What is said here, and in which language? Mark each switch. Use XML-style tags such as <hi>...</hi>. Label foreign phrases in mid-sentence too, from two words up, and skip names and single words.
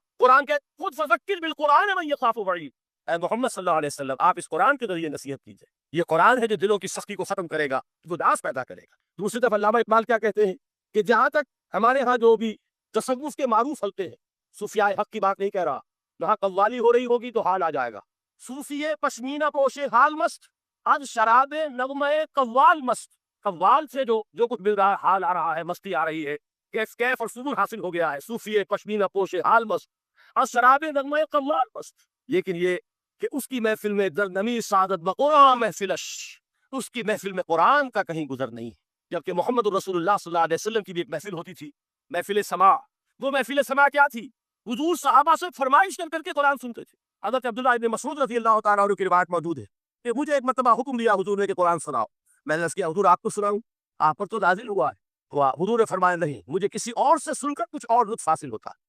<ur>قرآن کہ خود</ur> <ar>فذکر بالقرآن من یخاف وعید،</ar> <ur>اے محمد صلی اللہ علیہ وسلم آپ اس قرآن کے ذریعے نصیحت کیجئے، یہ قرآن ہے جو دلوں کی سختی کو ختم کرے گا، گداز پیدا کرے گا۔ دوسری طرف علامہ اقبال کیا کہتے ہیں کہ جہاں تک ہمارے ہاں جو بھی تصوف کے معروف حلقے ہیں، صوفیاء حق کی بات نہیں کہہ رہا، جہاں قوالی ہو رہی ہوگی تو حال آ جائے گا،</ur> <fa>صوفی پشمینہ پوش حال مست از شراب نغمہ قوال مست،</fa> <ur>قوال سے جو کچھ مل رہا ہے، حال آ رہا ہے، مستی آ رہی ہے، کیف اور سرور حاصل ہو گیا ہے،</ur> <fa>صوفی پشمینہ پوش حال مست از شراب نغمہ قوال مست،</fa> <ur>لیکن یہ کہ اس کی محفل میں</ur> <fa>درنمی سعادت بقرآن محفلش،</fa> <ur>اس کی محفل میں قرآن کا کہیں گزر نہیں ہے، جبکہ محمد رسول اللہ صلی اللہ علیہ وسلم کی بھی ایک محفل ہوتی تھی، محفل سماع۔ وہ محفل سماع کیا تھی؟ حضور صحابہ سے فرمائش کر کے قرآن سنتے تھے۔ حضرت عبداللہ ابن مسعود رضی اللہ تعالیٰ عنہ کی روایت موجود ہے کہ مجھے ایک مرتبہ حکم دیا حضور نے کہ قرآن سناؤ، میں نے عرض کیا حضور آپ کو سناؤں، آپ پر تو نازل ہوا ہے، حضور نے فرمایا نہیں، مجھے کسی اور سے سن کر کچھ اور لطف حاصل ہوتا ہے۔</ur>